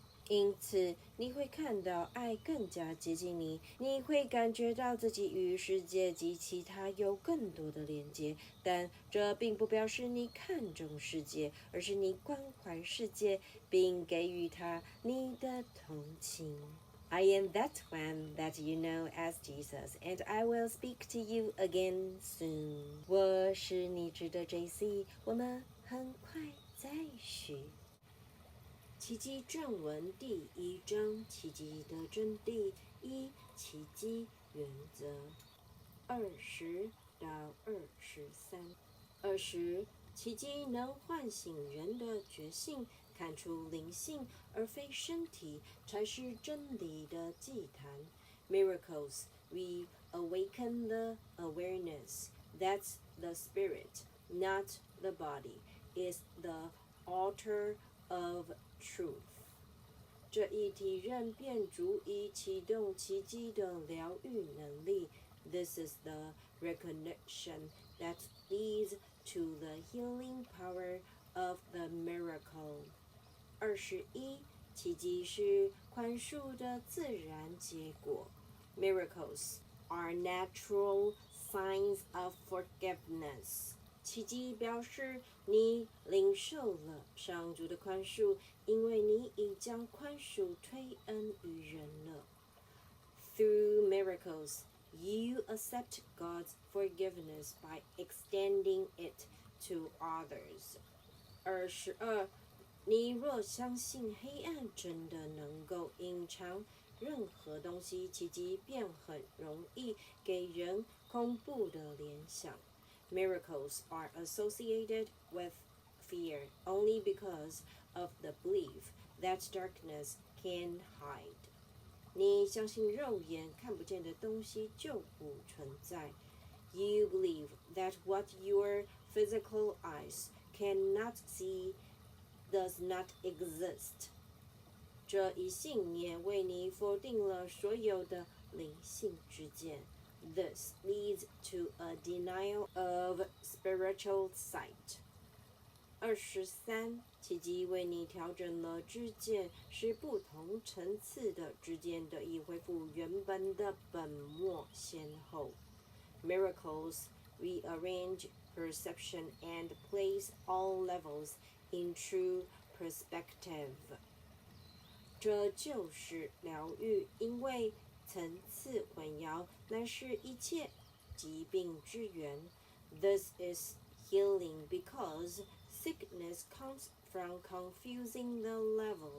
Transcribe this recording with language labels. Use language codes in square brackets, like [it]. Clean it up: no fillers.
[zh] 因此，你会看到爱更加接近你，你会感觉到自己与世界及其他有更多的连接，但这并不表示你看重世界，而是你关怀世界，并给予它你的同情。 [en] I am that one that you know as Jesus, and I will speak to you again soon. [zh] 我是你知的JC，我们很快再续。奇迹正文第1章，奇迹的真谛1，奇迹原则20到23。 20，奇迹能唤醒人的觉性，看出灵性，而非身体，才是真理的祭坛。 [en] Miracles reawaken the awareness that the spirit, not the body, is the altar of truth. [zh] 这一体认便足以启动奇迹的疗愈能力。 [en] This is the recognition that leads to the healing power of the miracle. [zh] 21，奇迹是宽恕的自然结果。 [en] Miracles are natural signs of forgiveness. [zh] 奇迹表示你领受了上主的宽恕，因为你已将宽恕推恩于人了。 [en] Through miracles, you accept God's forgiveness by extending it to others. [zh] 22，你若相信黑暗真的能够隐藏任何东西，奇迹便很容易给人恐怖的联想。 [en] Miracles are associated with fear only because of the belief that darkness can hide. [zh] 你相信肉眼看不见的东西就不存在。 [en] You believe that what your physical eyes cannot see does not exist. [zh] 这一信念为你否定了所有的灵性之见。 [en] This leads to a denial of spiritual sight. [zh] 23，奇迹为你调整了知见，使不同层次的知见得以恢复原本的本末先后。 [en] Miracles rearrange perception and place all levels in true perspective. [zh] 这就是疗愈，因为层次混淆乃是一切疾病之源。 [en] This is healing because sickness comes from confusing the level